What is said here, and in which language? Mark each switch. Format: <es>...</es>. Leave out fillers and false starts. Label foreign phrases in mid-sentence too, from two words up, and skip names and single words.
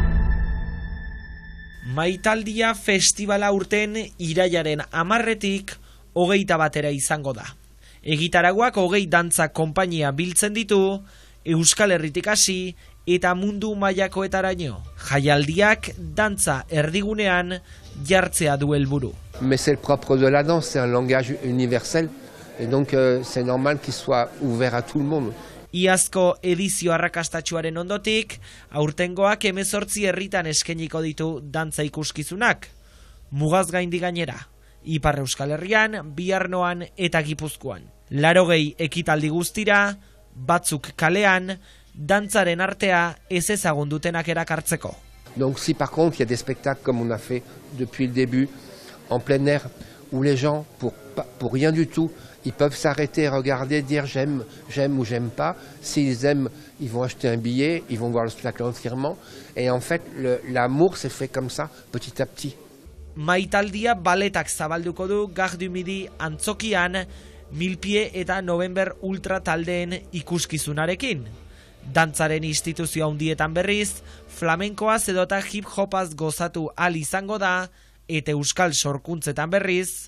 <eu>Maitaldia festivala urten irailaren 10-etik hogeita batera izango da. Egitaragoak 20 dantza konpainia biltzen ditu, Euskal Herritik hasi eta mundu mailakoetaraino. Jaialdiak dantza erdigunean jartzea du helburu.</eu> <fr>Mais c'est le propre de la danse, c'est un langage universel, et donc c'est normal qu'il soit ouvert à tout le monde.</fr> <eu>Iazko edizio arrakastatsuaren ondotik, aurtengoak 18 herritan eskainiko ditu dantza ikuskizunak. Mugaz gaindi gainera, Ipar Euskal Herrian, Biarnoan eta Gipuzkoan. 80 ekitaldi guztira, batzuk kalean, dantzaren artea ez ezagun dutenak erakartzeko.</eu> <fr>Donc si par contre il y a des spectacles comme on a fait depuis le début, en plein air, où les gens, pour rien du tout, ils peuvent s'arrêter, regarder, dire j'aime ou j'aime pas. S'ils aiment, ils vont acheter un billet, ils vont voir le spectacle entièrement. Et en fait, l'amour s'est fait comme ça, petit à petit.</fr> <eu>Maitaldia baletak zabalduko du Gare du Midi antzokian, Milpie eta November Ultra taldeen ikuskizunarekin. Dantzaren instituzio handietan berriz, flamenkoaz edota hip-hopaz gozatu ahal izango da, eta euskal sorkuntzetan berriz.</eu>